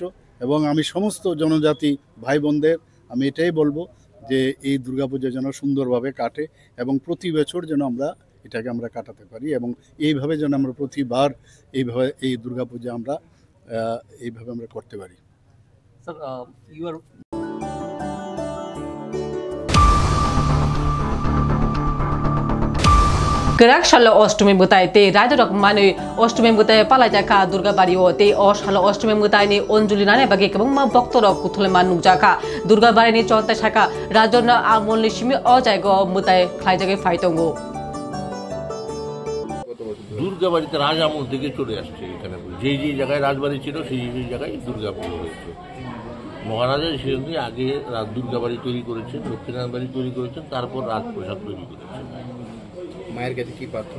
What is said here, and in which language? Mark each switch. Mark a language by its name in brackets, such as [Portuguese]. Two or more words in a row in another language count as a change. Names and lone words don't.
[Bangla] এবং আমি সমস্ত জনজাতি ভাই বোনদের আমি এটাই বলবো যে এই দুর্গাপূজা যেন সুন্দরভাবে কাটে এবং প্রতি বছর যেন এটাকে আমরা কাটাতে পারি এবং এইভাবে যেন আমরা প্রতিবার এইভাবে এই দুর্গাপূজা আমরা এইভাবে আমরা করতে পারি। [Kok Borok] Kerak shalo অষ্টমী mutai te rajarok mane অষ্টমী mutai palajaka durga bari o te o shalo অষ্টমী mutai ni onjuli nane bagi kebong ma boktorok kuthule man nujaka durga bari ni chonta shaka rajona amolni simi o jaigo mutai khlaijage faitongo [Bangla] দুর্গা বাড়িতে রাজ আমল থেকে চলে আসছে। এখানে যেই জায়গায় রাজবাড়ি ছিল সেই জায়গায় দুর্গা পুজো হয়েছে। মহারাজা সেখানে আগে দুর্গা বাড়ি তৈরি করেছেন, লক্ষ্মীনারায়ণ বাড়ি তৈরি করেছেন, তারপর রাজপ্রসাদ তৈরি করেছেন। মায়ের কাছে কি প্রার্থনা?